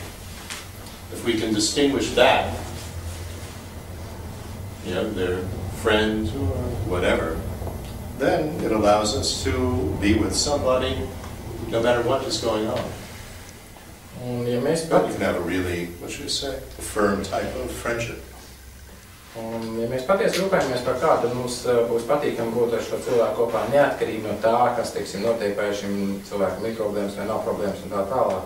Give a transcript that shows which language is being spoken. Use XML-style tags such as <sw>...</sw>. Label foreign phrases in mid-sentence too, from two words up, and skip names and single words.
<en>If we can distinguish that, you know, their friend or whatever, then it allows us to be with somebody no matter what is going on. But you can have a really, what should I say, a firm type of friendship.</en> <lv>Un, ja mēs patiesi rūpējamies par kā, tad mums būs patīkami būt ar šo cilvēku kopā neatkarīgi no tā, kas, teiksim, notiek vai šim cilvēkam ir problēmas vai nav problēmas un tā tālāk.</lv>